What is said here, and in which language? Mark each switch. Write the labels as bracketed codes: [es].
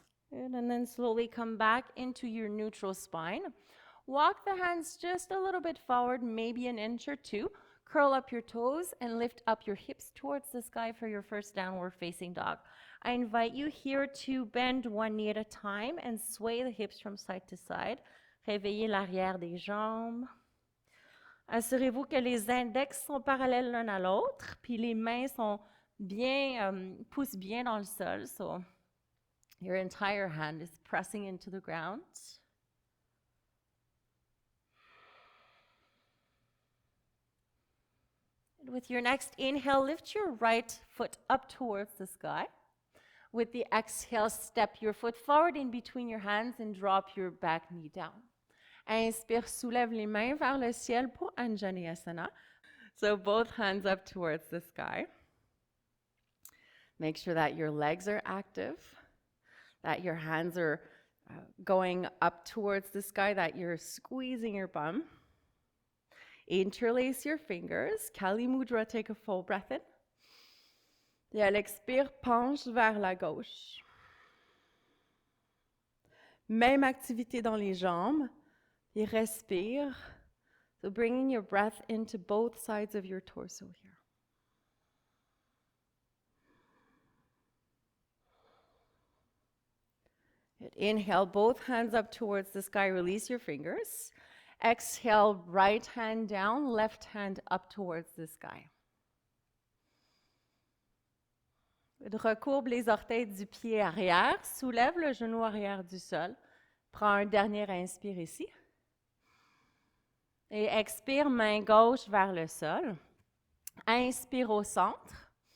[en] Good, and then slowly come back into your neutral spine. Walk the hands just a little bit forward, maybe an inch or two. Curl up your toes and lift up your hips towards the sky for your first downward facing dog. I invite you here to bend one knee at a time and sway the hips from side to side. [fr] Réveillez l'arrière des jambes. Assurez-vous que les index sont parallèles l'un à l'autre, puis les mains sont bien, poussent bien dans le sol. [en] So your entire hand is pressing into the ground. And with your next inhale, lift your right foot up towards the sky. With the exhale, step your foot forward in between your hands and drop your back knee down. [fr] Inspire, soulève les mains vers le ciel pour Anjaneyasana. [en] So both hands up towards the sky. Make sure that your legs are active, that your hands are going up towards the sky, that you're squeezing your bum. Interlace your fingers. Kali Mudra, take a full breath in. [fr] Et à l'expire, penche vers la gauche. Même activité dans les jambes. Et respire. [en] So bringing your breath into both sides of your torso here. Inhale, both hands up towards the sky. Release your fingers. Exhale, right hand down, left hand up towards the sky. [fr] Recourbe les orteils du pied arrière. Soulève le genou arrière du sol. Prends un dernier inspire ici. Et expire, main gauche vers le sol. Inspire au centre.